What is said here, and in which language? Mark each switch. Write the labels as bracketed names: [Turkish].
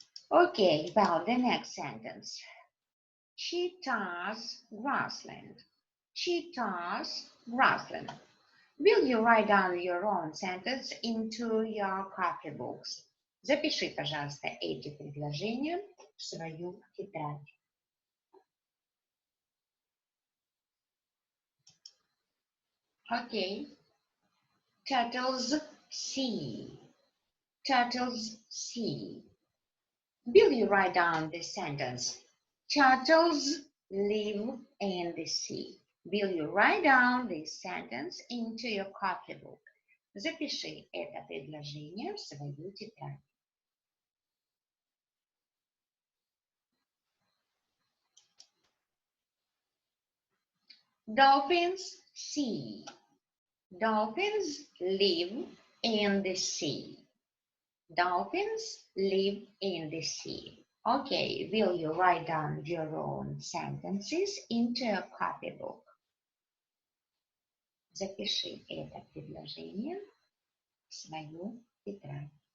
[English] Okay, well, the next sentence. Cheetahs grassland. cheetahs, grassland. Will you write down your own sentence into your copybooks? [Russian] Запиши, пожалуйста, эти предложения в свою тетрадь. [English] Okay. Turtles see. Turtles see. Will you write down this sentence? Turtles live in the sea. Will you write down this sentence into your copybook? [Russian] Запиши это предложение в свою тетрадь. [English] Dolphins see. Dolphins live in the sea. Dolphins live in the sea. Okay, will you write down your own sentences into a copybook? [Russian] Запиши это предложение в свою тетрадь.